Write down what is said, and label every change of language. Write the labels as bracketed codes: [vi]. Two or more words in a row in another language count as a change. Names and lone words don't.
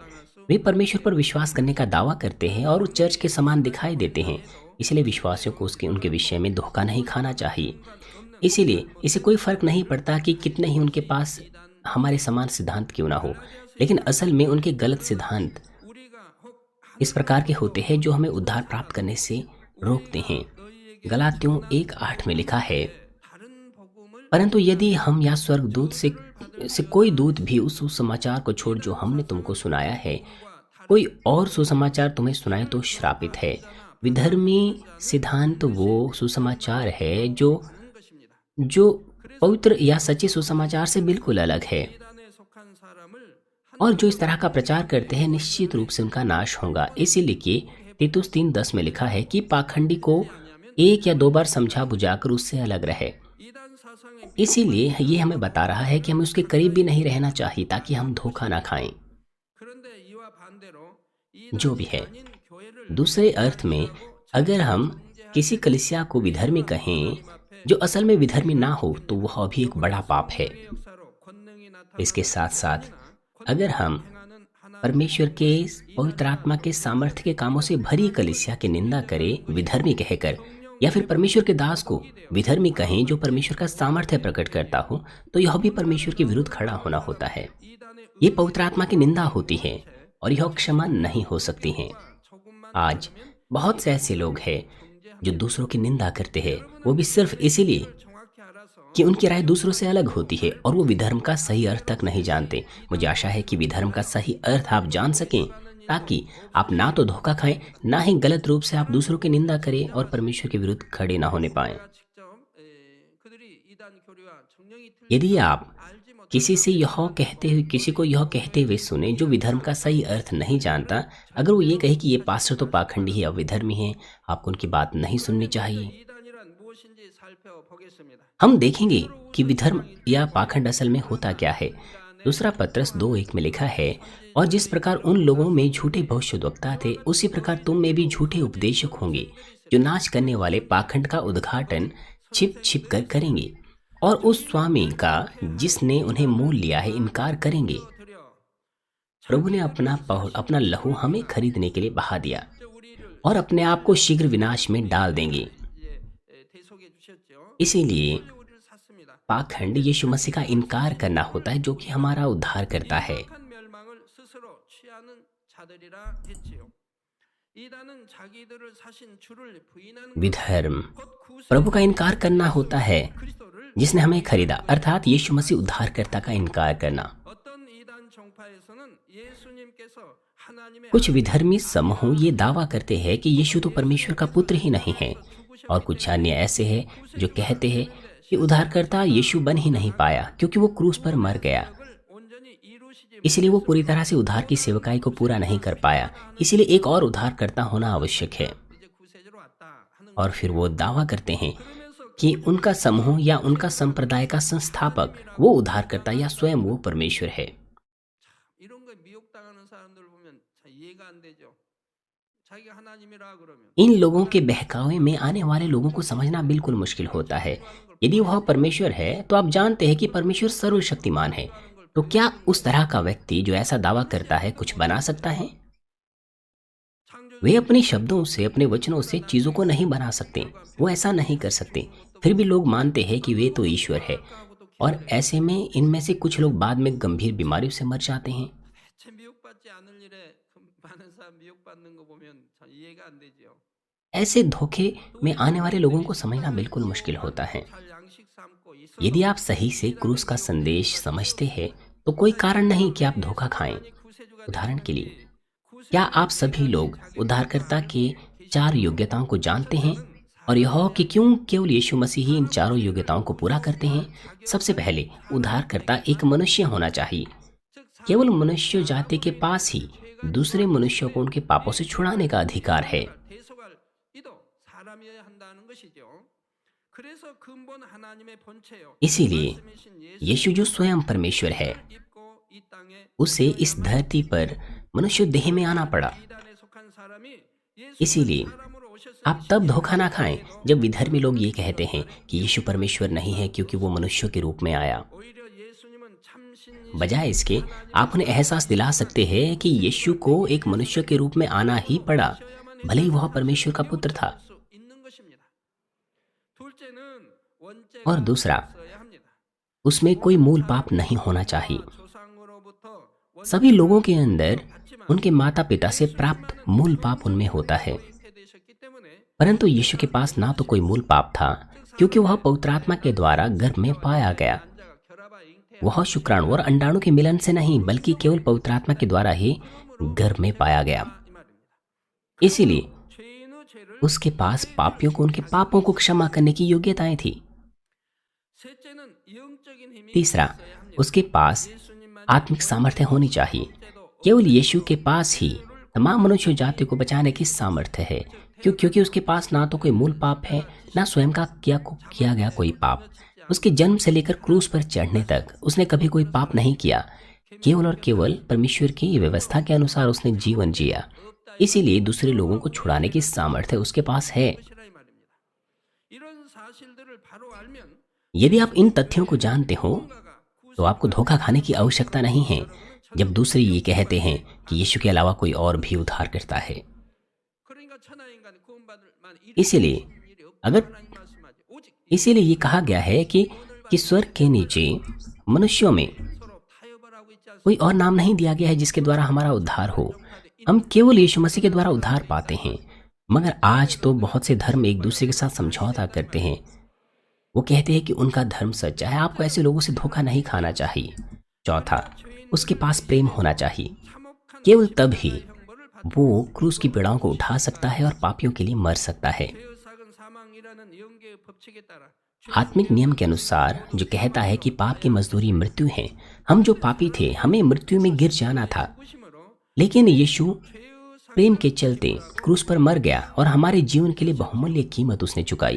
[hi] वे परमेश्वर पर विश्वास करने का दावा करते हैं और चर्च के समान दिखाई देते हैं, इसलिए विश्वासियों को उनके विषय में धोखा नहीं खाना चाहिए। इसीलिए इसे कोई फर्क नहीं पड़ता कि कितने ही उनके पास हमारे समान सिद्धांत क्यों ना हो, लेकिन असल में उनके गलत सिद्धांत [ko] 우리가 혹 [hi] इस प्रकार के होते हैं जो हमें उद्धार प्राप्त करने से रोकते हैं। गलातियों 1:8 में लिखा है, [ko] 다른 복음을 [hi] परंतु यदि हम या स्वर्गदूत से कोई दूत भी उस सुसमाचार को छोड़ जो हमने तुमको सुनाया है, कोई और सुसमाचार तुम्हें सुनाए तो श्रापित है। विधर्मी सिद्धांत वो सुसमाचार है जो पवित्र या सच्चे सुसमाचार से बिल्कुल अलग है, [ko] 이단에 속한 사람을 [hi] और जो इस तरह का प्रचार करते हैं निश्चित रूप से उनका नाश होगा। इसीलिए कि तीतुस 3:10 में लिखा है कि पाखंडी को एक या दो बार समझा बुझाकर उससे अलग रहे। [ko] 이단 사상의 [hi] इसीलिए ये हमें बता रहा है कि हमें उसके करीब भी नहीं रहना चाहिए ताकि हम धोखा ना खाएं। [ko] 그런데 이와 반대로 [hi] जो भी [ko] 이단이 [hi] है, [ko] 아닌 교회를 [hi] दूसरे अर्थ में अगर हम किसी कलीसिया को विधर्मी कहें जो असल में विधर्मी ना हो तो वह भी एक बड़ा पाप है। [ko] 역사로 권능이 나타나는 [hi] इसके साथ साथ अगर हम [ko] 행하는 하나님의 [hi] परमेश्वर के पवित्र आत्मा के सामर्थ्य के कामों से भरी कलीसिया की निंदा करें विधर्मी कहकर, या फिर परमेश्वर के दास को विधर्मी कहें जो परमेश्वर का सामर्थ्य प्रकट करता हो, तो यह भी परमेश्वर के विरुद्ध खड़ा होना होता है। [ko] 이단의 [hi] ये पवित्र आत्मा की निंदा होती है और यह क्षमा नहीं हो सकती है। [ko] 조금만 [hi] आज बहुत से ऐसे लोग हैं जो दूसरों की निंदा करते हैं, वो भी सिर्फ इसीलिए [ko] 정확히 알아서 [hi] कि उनकी राय दूसरों से अलग होती है और वो विधर्म का सही अर्थ तक नहीं जानते। मुझे आशा है कि विधर्म का सही अर्थ आप जान सकें ताकि आप ना तो धोखा खाएं, ना ही गलत रूप से आप दूसरों की निंदा करें और परमेश्वर के विरुद्ध खड़े ना होने पाएं। [ko] 직접 그들이 이단 교리와 정령이 [hi] यदि आप [ko] 알지 못한 [hi] किसी को यह कहते हुए सुने जो विधर्म का सही अर्थ नहीं जानता, अगर वो ये कहे कि ये पास्टर तो पाखंडी है, अविधर्मी है, आपको उनकी बात नहीं सुननी चाहिए। [ko] 이단이란 무엇인지 살펴보겠습니다. [hi] हम देखेंगे कि विधर्म या पाखंड असल में होता क्या है। दूसरा पत्रस 2:1 में लिखा है, और जिस प्रकार उन लोगों में झूठे भविष्यद्वक्ता थे उसी प्रकार तुम में भी झूठे उपदेशक होंगे जो नाश करने वाले पाखंड का उद्घाटन छिप छिप कर करेंगे और उस स्वामी का जिसने उन्हें मोल लिया है इनकार करेंगे। प्रभु ने अपना लहू हमें खरीदने के लिए बहा दिया। और अपने आप को शीघ्र विनाश में डाल देंगे। [ko] 대속해 주셨죠. [hi] इसीलिए [ko] 그분이 우리를 샀습니다. [hi] पाखंड यीशु मसीह का इनकार करना होता है, जो कि हमारा उद्धार करता है। [ko] 명확한 멸망을 스스로 취하는 자들이라 했지요. 이단은 자기들을 사신 주를 부인하는 [hi] विधर्म [ko] 곧 구세주를 [hi] प्रभु का इनकार करना होता है, [ko] 그리스도를 [hi] जिसने हमें खरीदा, अर्थात यीशु मसीह उद्धारकर्ता का इनकार करना। [ko] 어떤 이단 정파에서는 예수님께서 하나님의 [hi] कुछ विधर्मी समूह ये दावा करते हैं कि यीशु तो परमेश्वर का पुत्र ही नहीं है, और कुछ अन्य ऐसे हैं जो कहते हैं कि उद्धारकर्ता यीशु बन ही नहीं पाया क्योंकि वो क्रूस पर मर गया, [ko] 을 온전히 इ루시지 [hi] इसलिए वो पूरी तरह से उद्धार की सेवकाई को पूरा नहीं कर पाया, इसलिए एक और उद्धारकर्ता होना आवश्यक है। [ko] 이제 구세주로 왔다 하는 [hi] और फिर वो दावा करते हैं [ko] 그러면서 [hi] कि उनका समूह या उनका संप्रदाय का संस्थापक वो उद्धारकर्ता या स्वयं वो परमेश्वर है। [ko] 이런 거 미혹당하는 사람들 보면 잘 이해가 안 되죠. 자기가 하나님이라 그러면 [hi] इन लोगों के बहकावे में आने वाले लोगों को समझना बिल्कुल मुश्किल होता है। यदि वह परमेश्वर है तो आप जानते हैं कि परमेश्वर सर्वशक्तिमान है, तो क्या उस तरह का व्यक्ति जो ऐसा दावा करता है कुछ बना सकता है? वे अपने शब्दों से, अपने वचनों से चीजों को नहीं बना सकते, वो ऐसा नहीं कर सकते। फिर भी लोग मानते हैं कि वे तो ईश्वर है, और ऐसे में इनमें से कुछ लोग बाद में गंभीर बीमारियों से मर जाते हैं। [ko] 대체 미혹받지 않을 일에 많은 사람 미혹받는 거 보면 잘 이해가 안 되죠. [hi] ऐसे धोखे में आने वाले लोगों को समझना बिल्कुल मुश्किल होता है। [ko] 잘 양식 삼고 [hi] यदि आप सही से क्रूस का संदेश समझते हैं तो कोई कारण नहीं कि आप धोखा खाएं। उदाहरण के लिए, क्या आप सभी लोग उद्धारकर्ता के 4 योग्यताओं को जानते हैं और यह कि क्यों केवल यीशु मसीह ही इन चारों योग्यताओं को पूरा करते हैं? सबसे पहले, उद्धारकर्ता एक मनुष्य होना चाहिए। केवल मनुष्य जाति के पास ही दूसरे मनुष्यों को उनके पापों से छुड़ाने का अधिकार है। [ko] 대속할 이도 사람이어야 한다는 것이죠. 그래서 근본 하나님의 본체요. [hi] इसीलिए [ko] 말씀이신 [hi] यीशु जो स्वयं परमेश्वर है, [ko] 입고 이 땅에 [hi] उसे इस धरती पर मनुष्य देह में आना पड़ा। [ko] 이단에 속한 사람이 [hi] इसीलिए [ko] 사람으로 오셨을 [hi] आप तब धोखा ना खाएं जब विधर्मी लोग ये कहते हैं कि यीशु परमेश्वर नहीं है क्योंकि वो मनुष्यों के रूप में आया। [ko] 오히려 예수님은 참신 [hi] बजाय इसके आप उन्हें एहसास दिला सकते हैं कि यीशु को एक मनुष्य के रूप में आना ही पड़ा, भले ही वह परमेश्वर का पुत्र था। [ko] 수 있는 것입니다. 둘째는 원죄가 [hi] और दूसरा, [ko] 있어야 합니다. [hi] उसमें कोई मूल पाप नहीं होना चाहिए। [ko] 조상으로부터 [hi] सभी लोगों के अंदर उनके माता पिता से प्राप्त मूल पाप उनमें होता है, [ko] 잉태되셨기 때문에 [hi] परंतु यीशु के पास ना तो कोई मूल पाप था क्योंकि वह पवित्र आत्मा के द्वारा गर्भ में पाया गया। [ko] 남자가 결합하 잉태 [hi] वह शुक्राणु और अंडाणु के मिलन से नहीं बल्कि केवल पवित्र आत्मा के द्वारा ही गर्भ में पाया गया। [ko] 이 말입니다. [hi] इसीलिए [ko] 죄인의 죄를 [hi] उसके पास पापियों को उनके पापों को क्षमा करने की योग्यताएं थी। [ko] 셋째는 영적인 힘이 [hi] तीसरा, [ko] 있어야 합니다. [hi] उसके पास [ko] 예수님만 [hi] आत्मिक सामर्थ्य होनी चाहिए। केवल यीशु के पास ही तमाम मनुष्य जाति को बचाने की सामर्थ्य है, क्योंकि उसके पास ना तो कोई मूल पाप है, ना स्वयं का किया गया कोई पाप। उसके जन्म से लेकर क्रूस पर चढ़ने तक उसने कभी कोई पाप नहीं किया। केवल और केवल परमेश्वर की व्यवस्था के अनुसार उसने जीवन जिया। इसीलिए दूसरे लोगों को छुड़ाने की सामर्थ्य उसके पास है। [ko] 것이라 이 말입니다. 이런 사실들을 바로 알면 [hi] यदि आप इन तथ्यों को जानते हो [ko] 누군가가 [hi] तो आपको धोखा खाने की आवश्यकता नहीं है जब दूसरे ये कहते हैं कि यीशु के अलावा कोई और भी उद्धार करता है। [ko] 그러니까 천하 인간이 구원받을 만 [hi] इसीलिए [ko] 일이 없고 [hi] अगर [ko] 하나님 말씀하지 오직 [hi] इसीलिए ये कहा गया है कि स्वर्ग के नीचे मनुष्यों में [ko] 서로 타협을 하고 있지 않습니까? [hi] कोई और नाम नहीं दिया गया है जिसके द्वारा हमारा उद्धार हो। हम केवल यीशु मसीह के द्वारा उद्धार पाते हैं। मगर आज तो बहुत से धर्म एक दूसरे के साथ समझौता करते हैं। वो कहते हैं कि उनका धर्म सच्चा है। आपको ऐसे लोगों से धोखा नहीं खाना चाहिए। चौथा, उसके पास प्रेम होना चाहिए। [ko] 참혹한 [hi] केवल तब ही [ko] 형벌을 받 [hi] वो क्रूस की पीड़ाओं को उठा सकता है और पापियों के लिए मर सकता है। [ko] 죄의 사망이라는 영계의 법칙에 따라 [hi] आत्मिक नियम के अनुसार जो कहता है कि पाप की मजदूरी मृत्यु है, हम जो पापी थे हमें मृत्यु में गिर जाना था, [ko] 구심으로 [hi] लेकिन यीशु [ko] 죄의 [hi] प्रेम के चलते क्रूस पर मर गया और हमारे जीवन के लिए बहुमूल्य कीमत उसने चुकाई।